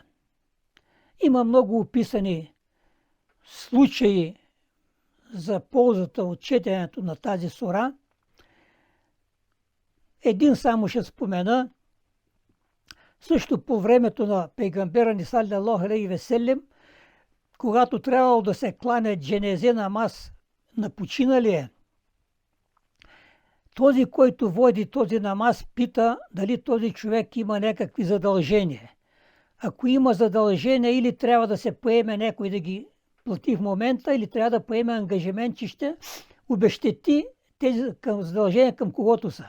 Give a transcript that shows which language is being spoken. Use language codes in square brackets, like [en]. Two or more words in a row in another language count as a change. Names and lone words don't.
[bg] Има много описани случаи за ползата от четенето на тази сура. Един само ще спомена. Също по времето на пейгамбера ни [ar] صلى الله عليه وسلم, [bg] когато трябвало да се кланя [tr] cenaze namaz [bg] на починалия, този, който води този намаз, пита дали този човек има някакви задължения. Ако има задължения, или трябва да се поеме някой да ги плати в момента, или трябва да поеме ангажимент, че ще обезщети тези задължения към когото са.